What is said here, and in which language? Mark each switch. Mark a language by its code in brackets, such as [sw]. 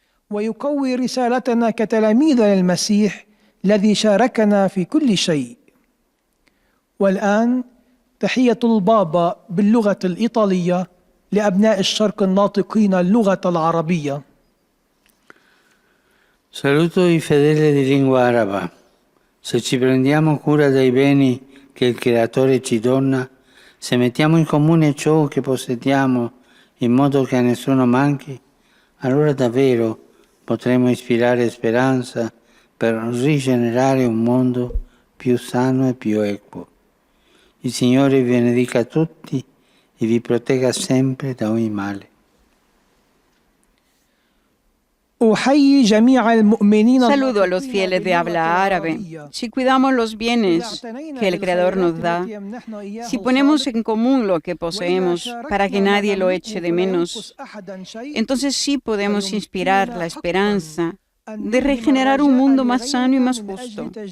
[ar] ويقوي رسالتنا كتلاميذ للمسيح الذي شاركنا في كل شيء. والآن تحية البابا باللغة الإيطالية لأبناء الشرق الناطقين اللغة العربية. [it] Saluto i fedeli di lingua araba. Se ci prendiamo cura dei beni che il Creatore ci dona, se mettiamo in comune ciò che possediamo in modo che a nessuno manchi, allora davvero potremo ispirare speranza per rigenerare un mondo più sano e più equo. Il Signore vi benedica tutti e vi protegga sempre da ogni male. [es] Saludo a los fieles de habla árabe. Si cuidamos los bienes que el Creador nos da, si ponemos en común lo que poseemos para que nadie lo eche de menos, entonces sí podemos inspirar la esperanza de regenerar un mundo más sano y más justo.